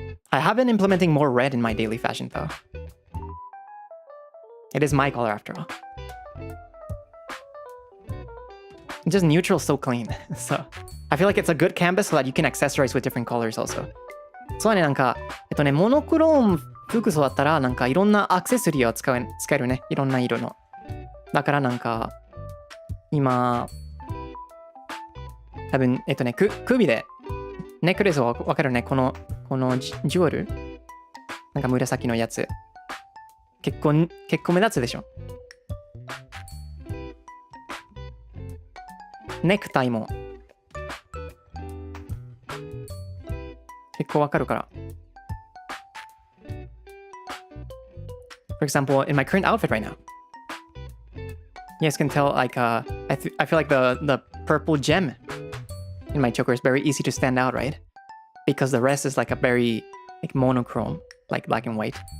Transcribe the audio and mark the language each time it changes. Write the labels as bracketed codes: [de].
[en] I have been implementing more red in my daily fashion though. It is my color after all. Just neutral, so clean. So I feel like it's a good canvas so that you can accessorize with different colors also. [ja] そうね、なんか、モノクローム服装だったら、なんかいろんなアクセサリーを使えるね。いろんな色の。だからなんか、今、多分、首で、ネックレスはわかるね。このジュエルなんか紫のやつ。結構目立つでしょ。ネクタイも結構わかるから。 [en] For example, in my current outfit right now, you guys can tell like I feel like the purple gem in my choker is very easy to stand out, right? Because the rest is like a very like monochrome, like black and white.